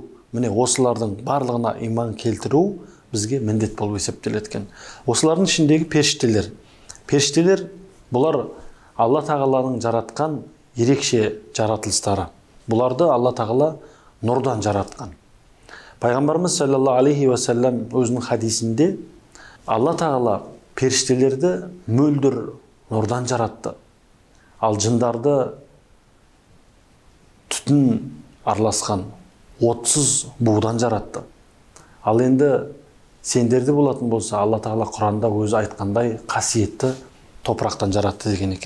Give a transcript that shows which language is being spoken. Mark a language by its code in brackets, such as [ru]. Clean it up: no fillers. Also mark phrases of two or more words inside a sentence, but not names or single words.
[kk] Міне осылардың барлығына иман келтіру бізге міндет болып есептеледі екен. Осылардың ішіндегі періштелер. Періштелер бұлар Алла тағаланың жаратқан ерекше жаратылыстары. Бұларды Алла тағала нұрдан жаратқан. Пайғамбарымыз [ar] صلى الله عليه وسلم [kk] өзінің хадисінде Алла тағала періштелерді мөлдір нұрдан жаратты. Ал жындарды түтін араласқан отсыз будан жаратты. Ал енді сендерде болатын болса, Алла тағала Құранда өзі айтқандай қасиетті топырақтан жаратты деген екен.